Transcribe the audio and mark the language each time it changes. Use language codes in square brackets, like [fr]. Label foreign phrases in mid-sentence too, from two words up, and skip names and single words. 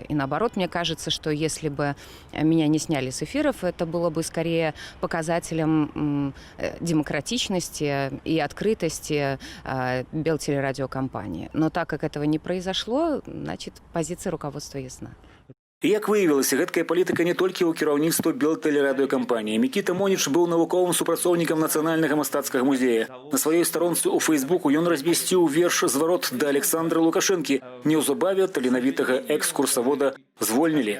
[ru] И наоборот, мне кажется, что если бы меня не сняли с эфиров, это было бы скорее показателем демократичности и открытости Белтелерадиокомпании. Но так как этого не произошло, значит, позиция руководства ясна. [be] Як выявілася, гэткая палітыка не толькі ў кіраўніцтва Белтелерадыокампаніі. Мікіта Моніч быў навуковым супрацоўнікам Нацыянальнага мастацкага музея. На сваёй старонцы ў Фейсбуку ён размясціў верш «Зварот да Александра Лукашэнкі». Неўзабаве таленавітага экскурсавода звольнілі.